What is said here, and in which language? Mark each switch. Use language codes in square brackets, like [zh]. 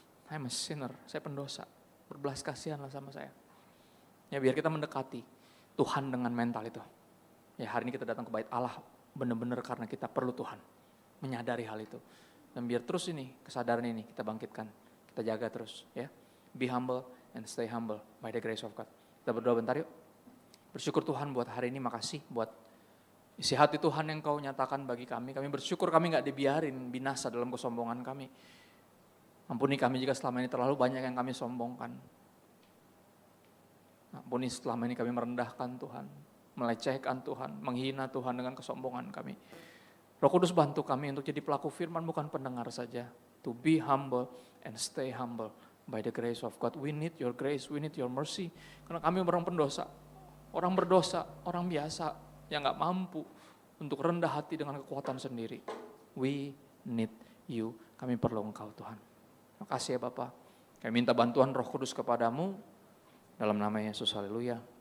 [en] I'm a sinner, [id] saya pendosa. Berbelas kasihanlah sama saya. Ya biar kita mendekati Tuhan dengan mental itu. Ya hari ini kita datang ke bait Allah benar-benar karena kita perlu Tuhan. Menyadari hal itu. Dan biar terus ini kesadaran ini kita bangkitkan. Kita jaga terus ya. [en] Be humble and stay humble by the grace of God. [id] Kita berdoa bentar yuk. Bersyukur Tuhan buat hari ini, makasih buat isi hati Tuhan yang Kau nyatakan bagi kami. Kami bersyukur kami gak dibiarin binasa dalam kesombongan kami. Ampuni kami jika selama ini terlalu banyak yang kami sombongkan. Ampuni selama ini kami merendahkan Tuhan, melecehkan Tuhan, menghina Tuhan dengan kesombongan kami. Roh Kudus bantu kami untuk jadi pelaku firman bukan pendengar saja. [en] To be humble and stay humble by the grace of God. We need your grace, we need your mercy. [id] Karena kami orang pendosa, orang berdosa, orang biasa yang gak mampu untuk rendah hati dengan kekuatan sendiri. [en] We need you. [id] Kami perlu Engkau Tuhan. Terima kasih ya Bapak. Kami minta bantuan Roh Kudus kepadamu. Dalam nama Yesus, haleluya.